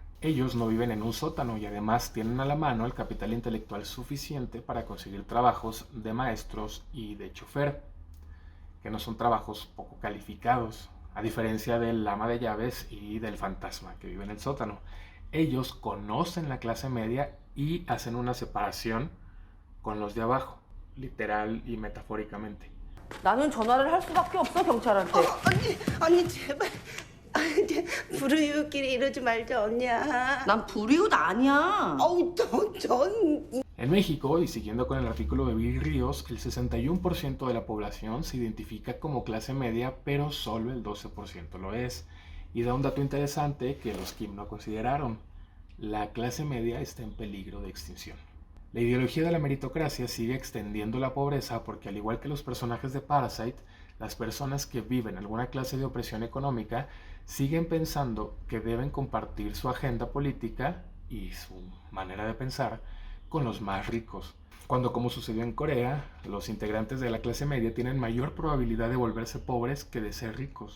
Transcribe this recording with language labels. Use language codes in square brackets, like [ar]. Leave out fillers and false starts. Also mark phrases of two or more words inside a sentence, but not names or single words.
[es] Ellos no viven en un sótano y además tienen a la mano el capital intelectual suficiente para conseguir trabajos de maestros y de chofer, que no son trabajos poco calificados, a diferencia del ama de llaves y del fantasma que vive en el sótano. Ellos conocen la clase media y hacen una separación con los de abajo, literal y metafóricamente. [ko] 나는 전화를 할 수밖에 없어, 경찰한테. 언니 제발. 불우이웃끼리 이러지 말자 언니야. 난 불이웃 아니야. 어우 전. [es] En México, y siguiendo con el artículo de Viri Ríos, el 61% de la población se identifica como clase media, pero solo el 12% lo es. Y da un dato interesante que los Kim no consideraron: la clase media está en peligro de extinción. La ideología de la meritocracia sigue extendiendo la pobreza porque, al igual que los personajes de Parasite, las personas que viven alguna clase de opresión económica siguen pensando que deben compartir su agenda política y su manera de pensar con los más ricos, cuando, como sucedió en Corea, los integrantes de la clase media tienen mayor probabilidad de volverse pobres que de ser ricos.